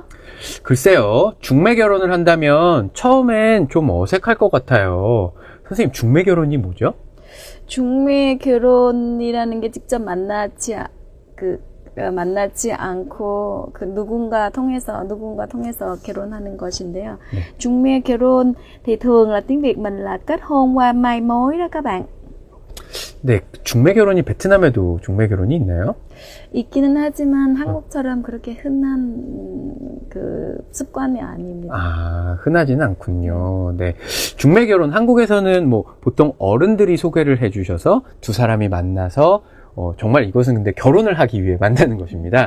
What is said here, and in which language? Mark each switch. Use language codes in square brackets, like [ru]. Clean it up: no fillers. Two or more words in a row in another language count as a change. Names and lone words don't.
[ko] 글쎄요, 중매 결혼을 한다면 처음엔 좀 어색할 것 같아요. 선생님, 중매 결혼이 뭐죠? 중매 결혼이라는 게 직접 만나지 않고 누군가 통해서 결혼하는 것인데요. 네. 중매 결혼 [vi] thì thường là tiếng Việt mình là kết hôn qua mai mối đó các bạn. [ko] 네, 중매 결혼이 베트남에도 중매 결혼이 있나요? 있기는 하지만 한국처럼 그렇게 흔한 습관이 아닙니다. 아, 흔하지는 않군요. 네. 중매 결혼, 한국에서는 뭐 보통 어른들이 소개를 해주셔서 두 사람이 만나서 정말 이것은 근데 결혼을 하기 위해 만나는 것입니다.